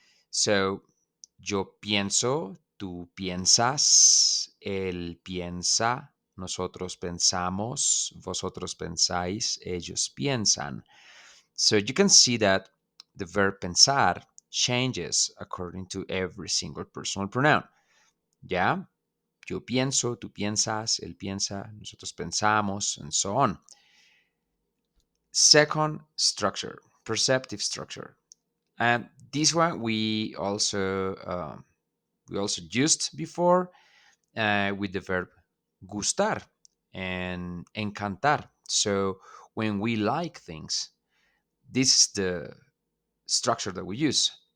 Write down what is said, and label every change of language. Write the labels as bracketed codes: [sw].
[es] So, yo pienso, tú piensas, él piensa, nosotros pensamos, vosotros pensáis, ellos piensan. [en] So you can see that the verb pensar changes according to every single personal pronoun. [es] ¿Ya? Yo pienso, tú piensas, él piensa, nosotros pensamos, [en] and so on. Second structure, perceptive structure. And this one we also used before with the verb gustar and encantar. So when we like things, this is the structure that we use.